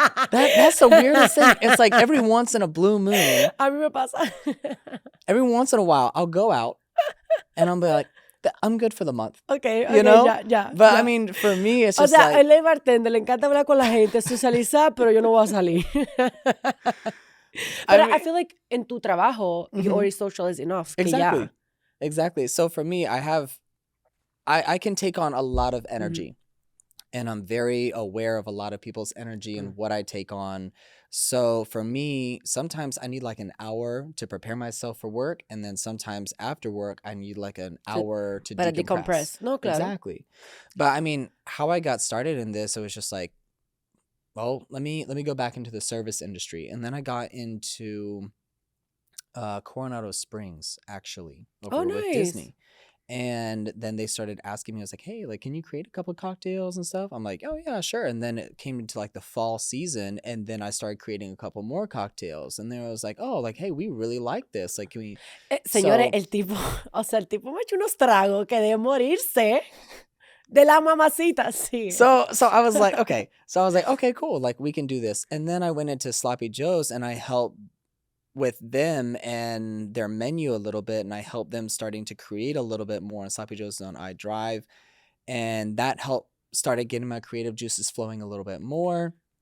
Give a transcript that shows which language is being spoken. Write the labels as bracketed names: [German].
[English] That's the weirdest thing. It's like every once in a blue moon. [Spanish] A mí me pasa. [English] Every once in a while, I'll go out and I'll be like, I'm good for the month. Okay, you know? [Spanish] Ya. [English] I mean, for me, it's just [Spanish] o sea, [English] like... [Spanish] él es bartender, le encanta hablar con la gente, socializar, pero yo no voy a salir. [English] But I feel like [Spanish] en tu trabajo, [English] you already social is enough. Exactly. So for me, I can take on a lot of energy. and I'm very aware of a lot of people's energy and what I take on. So for me, sometimes I need like an hour to prepare myself for work, and then sometimes after work I need like an hour to [Spanish] Para [English] decompress. decompress. [Spanish] No, claro. [English] Exactly. But I mean, how I got started in this, it was just like, well, let me go back into the service industry, and then I got into Coronado Springs, actually, Oh, over with nice. Disney. And then they started asking me, I was like, hey, like, can you create a couple of cocktails and stuff? I'm like, oh yeah, sure. And then it came into like the fall season, and then I started creating a couple more cocktails, and then I was like, oh, like, hey, we really like this. Like, can we? [Spanish] Señores, [English] So [Spanish] el tipo, o sea, el tipo me echó unos tragos que de morirse de la mamacita, sí. [English] so I was like, okay. So I was like, okay, cool. Like, we can do this. And then I went into Sloppy Joe's, and I helped with them and their menu a little bit, and I helped them starting to create a little bit more. And Sloppy Joe's on iDrive, and that helped started getting my creative juices flowing a little bit more.